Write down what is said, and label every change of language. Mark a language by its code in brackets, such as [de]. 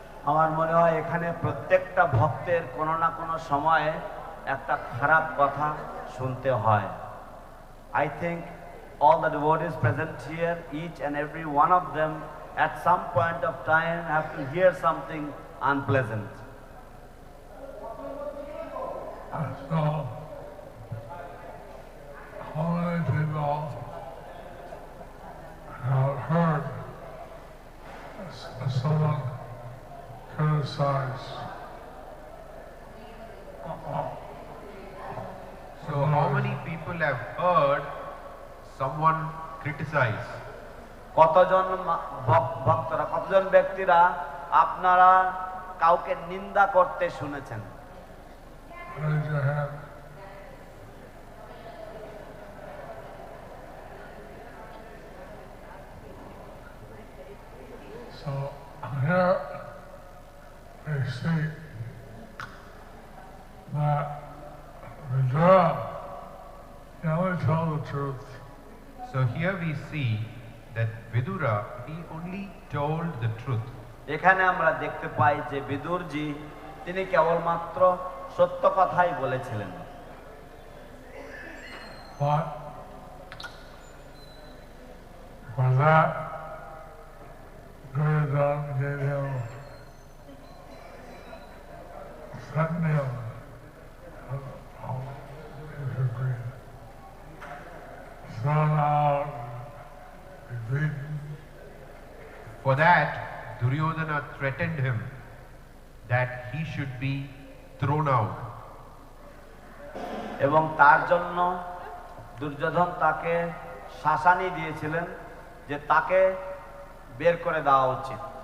[bn] আমার মনে হয় এখানে প্রত্যেকটা ভক্তের কোনো না কোনো সময়ে একটা খারাপ কথা শুনতে হয়। [en] I think all the devotees present here, each and every one of them at some point of time have to hear something unpleasant. So, how many people have heard someone criticize? So how many people have heard someone criticize? [bn] কতজন ভক্তরা, কতজন ব্যক্তিরা আপনারা কাউকে নিন্দা করতে শুনেছেন? [en] Raise your hand. So here we see that Vidura, he only told the truth. So here we see that Vidura, he only told the truth. [bn] এখানে আমরা দেখতে পাই যে বিদুরজি তিনি কেবলমাত্র সত্য কথাই বলেছিলেন। [en] But for that, Duryodhana gave him threaten him. How he should be thrown out, be beaten. For that, Duryodhana threatened him that he should be thrown out. [bn] এবং তার জন্য দুর্যোধন তাকে শাসানি দিয়েছিলেন যে তাকে বের করে দেওয়া উচিত।